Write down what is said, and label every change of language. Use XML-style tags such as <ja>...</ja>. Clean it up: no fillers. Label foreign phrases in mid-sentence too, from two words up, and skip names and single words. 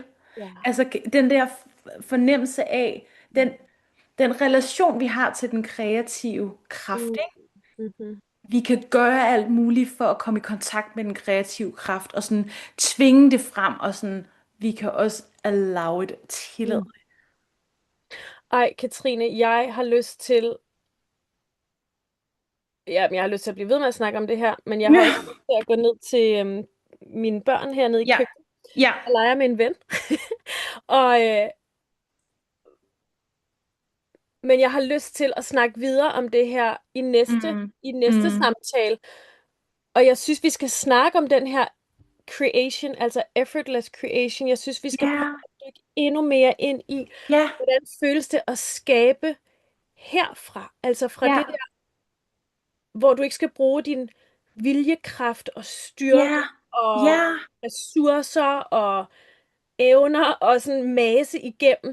<da>Ja. Altså den der fornemmelse af, den relation, vi har til den kreative kraft, Mm. ikke? Mhm. Vi kan gøre alt muligt for at komme i kontakt med den kreative kraft, og sådan tvinge det frem, og sådan, vi kan også</da> <en>allow it,</en> <da>tillade Mm. Ej, Katrine, jeg har lyst til, ja, jeg har lyst til at blive ved med at snakke om det her, men jeg har også det. lyst til at gå ned til mine børn hernede i Ja, køkkenet ja. og lege med en ven. Og, men jeg har lyst til at snakke videre om det her Mm, i næste mm, samtale. Og jeg synes, vi skal snakke om den her creation, altså</da> <en>effortless creation.</en> <da>Jeg synes, vi skal prøve ja, at dykke endnu mere ind i, ja, hvordan føles det at skabe herfra. Altså fra det ja, der, hvor du ikke skal bruge din viljekraft og styrke ja, og ja, ressourcer og evner og sådan mase igennem</da>